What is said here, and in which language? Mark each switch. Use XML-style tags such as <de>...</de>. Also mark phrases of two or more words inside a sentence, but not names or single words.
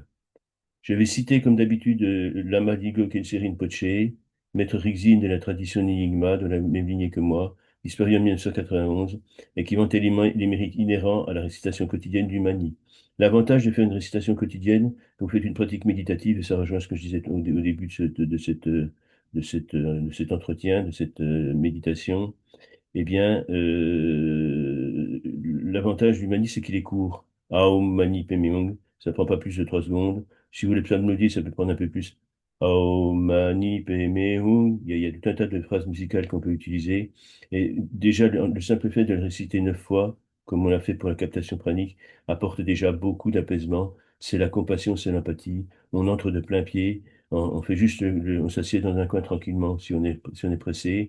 <fr>Je vais citer comme d'habitude Lama Digo Kelsey Poche, maître Rixine de la tradition Nyingma, de la même lignée que moi, disparu en 1991, et qui vantait les mérites inhérents à la récitation quotidienne du mani. L'avantage de faire une récitation quotidienne, quand vous faites une pratique méditative, et ça rejoint ce que je disais au début de cet entretien, de cette méditation, eh bien, l'avantage du mani, c'est qu'il est court.</fr> <sa>Aum mani padme hum,</sa> <fr>ça prend pas plus de 3 secondes. Si vous voulez psalmodier, ça peut prendre un peu plus.</fr> <sa>Aum mani padme hum,</sa> <fr>il y a tout un tas de phrases musicales qu'on peut utiliser. Et déjà, le simple fait de le réciter 9 fois, comme on l'a fait pour la captation pranique, apporte déjà beaucoup d'apaisement. C'est la compassion, c'est l'empathie. On entre de plein pied. On fait juste, on s'assied dans un coin tranquillement si on est pressé.</fr>